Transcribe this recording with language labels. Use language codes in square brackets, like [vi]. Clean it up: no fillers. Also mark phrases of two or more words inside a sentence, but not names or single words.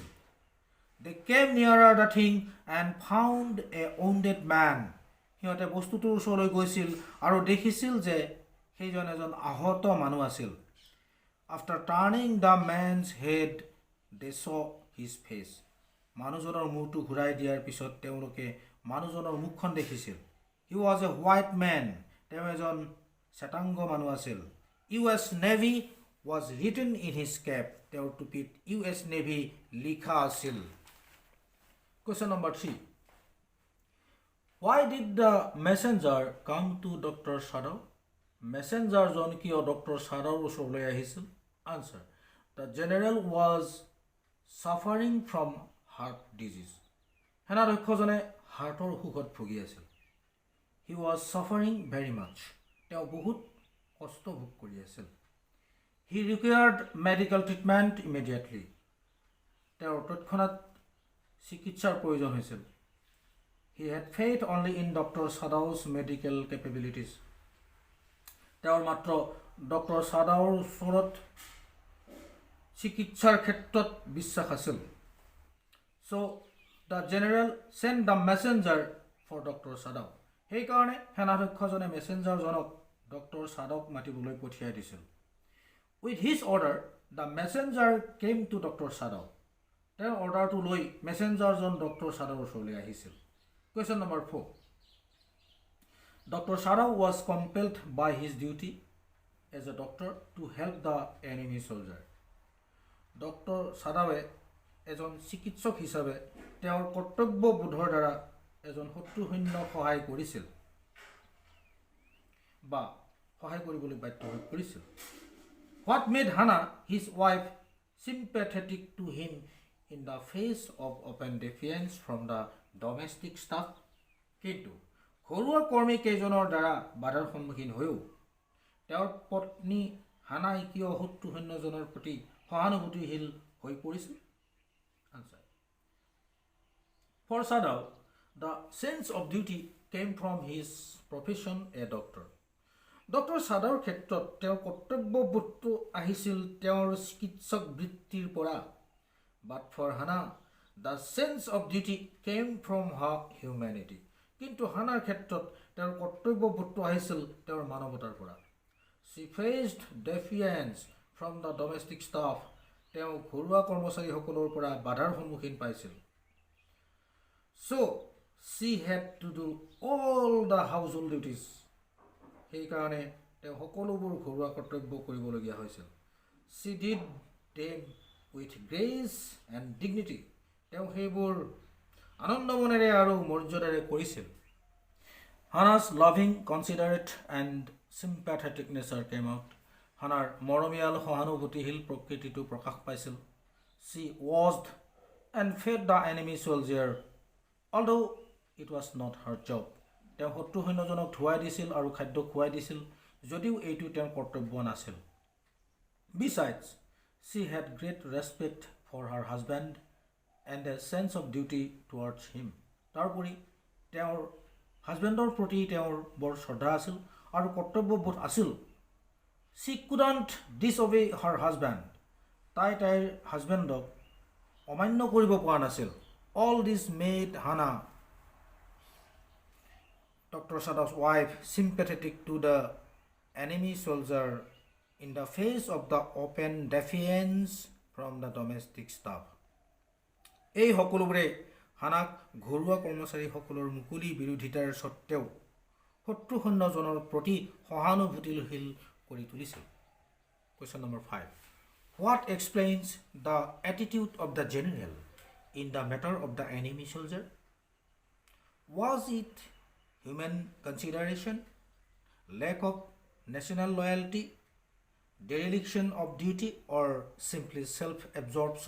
[en] They came nearer the thing and found a wounded man. [as] সিহঁতে বস্তুটোৰ ওচৰলৈ গৈছিল আৰু দেখিছিল যে সেইজন এজন আহত মানুহ আছিল. [en] After turning the man's head, they saw his face. [as] মানুহজনৰ মুখটো ঘূৰাই দিয়াৰ পিছত তেওঁলোকে মানুহজনৰ মুখখন দেখিছিল. [en] He was a white man. [as] তেওঁ এজন শ্বেতাংগ মানুহ আছিল. [en] US Navy was written in his cap. [as] তেওঁৰ টুপিত US Navy লিখা আছিল. [en] Question number 3. Why did the messenger come to Dr. Sadao? [as] মেছেঞ্জাৰজন কিয় ডক্টৰ সাদাওৰ ওচৰলৈ আহিছিল? Answer. [en] The general was suffering from heart disease. [as] সেনাধ্যক্ষজনে হাৰ্টৰ অসুখত ভুগি আছিল. [en] He was suffering very much. [as] তেওঁ বহুত কষ্ট ভোগ কৰি আছিল. [en] He required medical treatment immediately. [as] তেওঁৰ তৎক্ষণাত চিকিৎসাৰ প্ৰয়োজন হৈছিল. [en] He had faith only in Dr. Sadao's medical capabilities. [as] তেওঁৰ মাত্ৰ ডক্টৰ সাদাওৰ ওচৰত চিকিৎসাৰ ক্ষেত্ৰত বিশ্বাস আছিল. [en] So the general sent the messenger for Dr. Sadao. [as] সেইকাৰণে সেনাধ্যক্ষজনে মেছেঞ্জাৰজনক ডক্টৰ সাদাওক মাতিবলৈ পঠিয়াই দিছিল. [en] With his order, the messenger came to Dr. Sadao. [as] তেওঁৰ অৰ্ডাৰটো লৈ মেছেঞ্জাৰজন ডক্টৰ সাদাওৰ ওচৰলৈ আহিছিল. [en] Question number 4. Dr. Sadao was compelled by his duty as a doctor to help the enemy soldier. [as] Dr. Sadaoe এজন চিকিৎসক হিচাপে তেওঁৰ কৰ্তব্যবোধৰ দ্বাৰা এজন শত্ৰু সৈন্যক সহায় কৰিছিল বা সহায় কৰিবলৈ বাধ্য হৈ পৰিছিল. [en] What made Hannah, his wife, sympathetic to him in the face of open defiance from the domestic staff? [as] কিন্তু ঘৰুৱা কৰ্মী কেইজনৰ দ্বাৰা বাধাৰ সন্মুখীন হৈও তেওঁৰ পত্নী হানাই কিয় শত্ৰু সৈন্যজনৰ প্ৰতি সহানুভূতিশীল হৈ পৰিছিল? [en] Answer. For Sadao, the sense of duty came from his profession a doctor. [as] Dr. Sadaoৰ ক্ষেত্ৰত তেওঁৰ কৰ্তব্যবোধটো আহিছিল তেওঁৰ চিকিৎসক বৃত্তিৰ পৰা. [en] But for Hannah, the sense of duty came from her humanity. [as] কিন্তু হানাৰ ক্ষেত্ৰত তেওঁৰ কৰ্তব্যবোধটো আহিছিল তেওঁৰ মানৱতাৰ পৰা. [en] She faced defiance from the domestic staff. [as] তেওঁ ঘৰুৱা কৰ্মচাৰীসকলৰ পৰা বাধাৰ সন্মুখীন পাইছিল. [en] So she had to do all the household duties. [as] সেইকাৰণে তেওঁ সকলোবোৰ ঘৰুৱা কৰ্তব্য কৰিবলগীয়া হৈছিল. [en] She did them with grace and dignity. [as] তেওঁ সেইবোৰ আনন্দ মনেৰে আৰু মৰ্যাদাৰে কৰিছিল. [en] Hannah's loving, considerate and sympathetic nature came out. [as] হানাৰ মৰমীয়াল সহানুভূতিশীল প্ৰকৃতিটো প্ৰকাশ পাইছিল. [en] She washed and fed the enemy soldier, although it was not her job. [as] তেওঁ শত্ৰু সৈন্যজনক ধুৱাই দিছিল আৰু খাদ্য খুৱাই দিছিল যদিও এইটো তেওঁৰ কৰ্তব্য নাছিল. [en] Besides, she had great respect for her husband and a sense of duty towards him. [as] তাৰোপৰি তেওঁৰ হাজবেণ্ডৰ প্ৰতি তেওঁৰ বৰ শ্ৰদ্ধা আছিল আৰু কৰ্তব্যবোধ আছিল. [en] She couldn't disobey her husband. [as] তাইৰ হাজবেণ্ডক অমান্য কৰিব পৰা নাছিল. [en] All this made Hannah, Dr. Sadao's wife, sympathetic to the enemy soldier in the face of the open defiance from the domestic staff. এই সকলোবোৰে হানাক ঘৰুৱা কৰ্মচাৰীসকলৰ মুকলি বিৰোধিতাৰ সত্ত্বেও শত্ৰু সৈন্যজনৰ প্ৰতি সহানুভূতিশীল কৰি তুলিছিল. Question number 5. What explains the attitude of the general in the matter of the enemy soldier? Was it human consideration, lack of national loyalty, dereliction of duty, or simply self-absorption?